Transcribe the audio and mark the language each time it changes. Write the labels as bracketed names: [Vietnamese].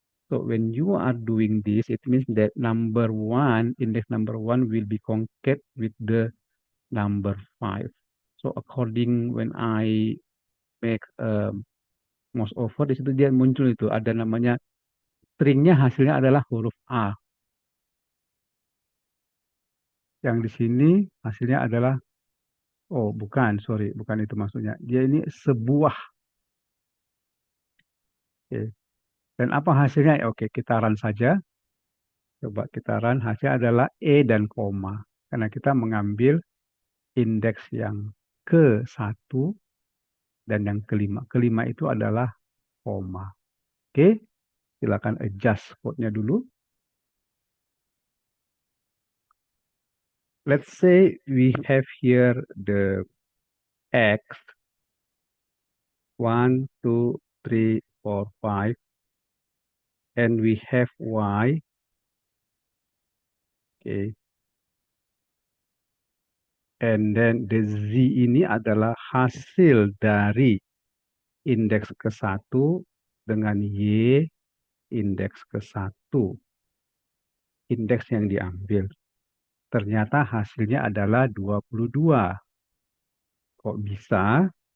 [English] So when you are doing this, it means that index number one will be concat with the number 5. So according when I make mouse over, [Indonesian] di situ dia muncul itu ada namanya stringnya, hasilnya adalah huruf A. Yang di sini hasilnya adalah, oh bukan, sorry, bukan itu maksudnya. Dia ini sebuah. Oke. Dan apa hasilnya? Oke, kita run saja. Coba kita run, hasilnya adalah E dan koma. Karena kita mengambil indeks yang ke-1 dan yang kelima. Kelima itu adalah koma. Oke, silakan adjust code-nya dulu. [English] Let's say we have here the X, 1, 2, 3, 4, 5, and we have Y. Okay. And then the Z [Indonesian] ini adalah hasil dari indeks ke-1 dengan Y indeks ke-1. Indeks yang diambil. Ternyata hasilnya adalah 22. Kok bisa?